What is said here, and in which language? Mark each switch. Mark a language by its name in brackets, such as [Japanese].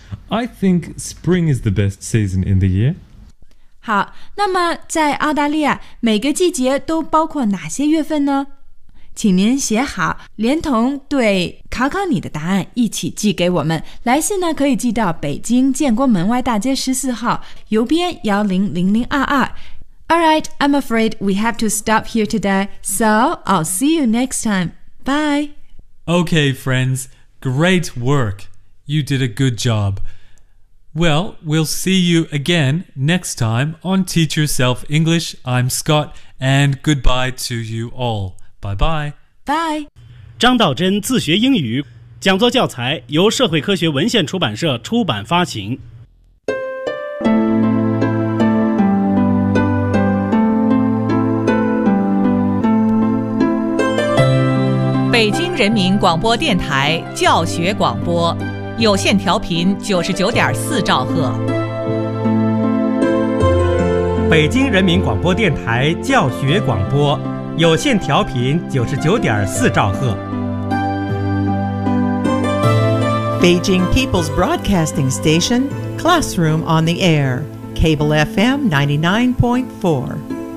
[English] I think spring is the best season in the year. [Chinese] 好，那么在澳大利亚，每个季节都包括哪些月份呢？请您写好，连同对考考你的答案一起寄给我们。来信呢，可以寄到北京建国门外大街14号，邮编100022。 [English] All right, I'm afraid we have to stop here today, so I'll see you next time. Bye! Okay, friends, great work. You did a good job. Well, we'll see you again next time on Teach Yourself English. I'm Scott, and goodbye to you all. Bye-bye! Bye! [Chinese] 张道真自学英语，讲座教材由社会科学文献出版社出版发行。北京人民广播电台教学广播，有线调频99.4兆赫。北京人民广播电台教学广播，有线调频99.4兆赫。 [English] Beijing People's Broadcasting Station, Classroom on the Air, Cable FM 99.4.